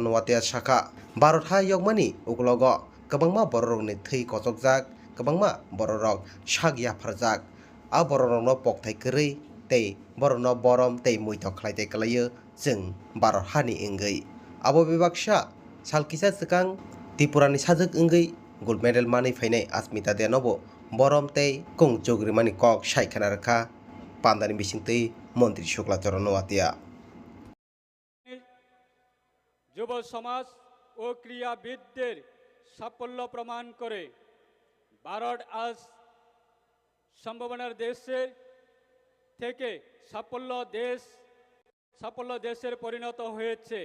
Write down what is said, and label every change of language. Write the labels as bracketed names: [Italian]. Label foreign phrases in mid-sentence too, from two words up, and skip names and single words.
[Kok Borok] Watia sakha Bharat ha yogmani uklogo kwbangma borokrokni thui kochokjak kwbangma bororok sak yafarjak a bororokno pokthai kwrwi tei borokno borom tei muitok khlaitai klaio chwng Bharat hani wngwi abo bebaksa salkisa chwkang Tripurani sajak wngwi gold medal manui fainai Asmita Denobo borom tei kung chogrimani kok saikhana rwkha pandani bisingtui mantri Shuklacharan Watia [Bangla] যুব সমাজ ও ক্রীড়াবিদদের সাফল্য প্রমাণ করে ভারত আজ সম্ভাবনার দেশের থেকে সাফল্য দেশের পরিণত হয়েছে।